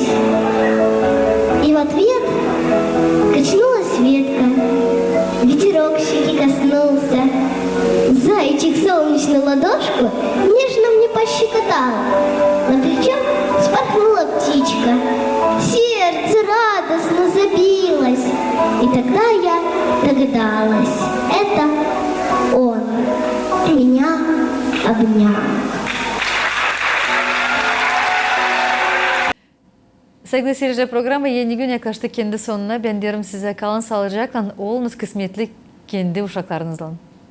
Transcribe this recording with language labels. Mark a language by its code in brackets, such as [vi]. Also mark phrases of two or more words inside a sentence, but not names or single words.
[ru] И в ответ качнулась ветка, ветерок щеки коснулся, зайчик солнечную ладошку нежно мне пощекотал, на плечо вспорхнула птичка, сердце радостно забилось, и тогда я догадалась, это он меня обнял. [gag] Saygılı seyirciler, programı yeni gün yaklaştı kendi sonuna. Ben diyorum size kalın sağlıcakla, olunuz kısmetli kendi uşaklarınızla.